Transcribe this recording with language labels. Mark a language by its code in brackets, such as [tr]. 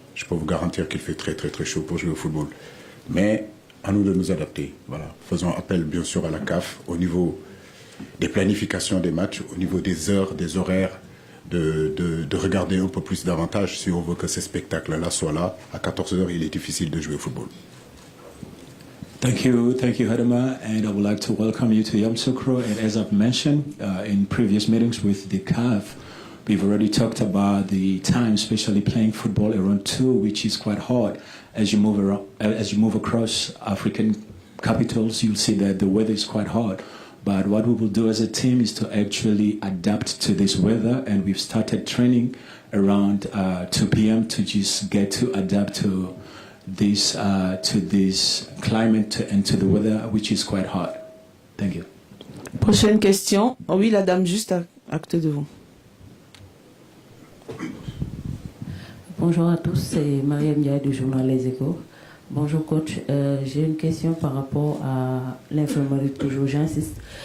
[fr] Je peux vous garantir qu'il fait très très très chaud pour jouer au football. Mais à nous de nous adapter. Voilà. Faisons appel bien sûr à la CAF au niveau des planifications des matchs, au niveau des heures, des horaires, de regarder un peu plus davantage si on veut que ces spectacles-là soient là. À 14h, il est difficile de jouer au football. [en] Thank you, Hadama, and I would like to welcome you to Yamoussoukro. And as I've mentioned in previous meetings with the CAF, we've already talked about the time, especially playing football around 2, which is quite hard. As you move around, as you move across African capitals, you'll see that the weather is quite hard. But what we will do as a team is to actually adapt to this weather, and we've started training around 2 p.m. to just get to adapt to this climate and to the weather, which is quite hot. Thank you. [fr] Prochaine question. Oh oui, la dame juste à côté de vous. Bonjour à tous, c'est Mariam Ndiaye du journal Les Échos. Bonjour coach, j'ai une question par rapport à l'infirmerie, toujours j'insiste.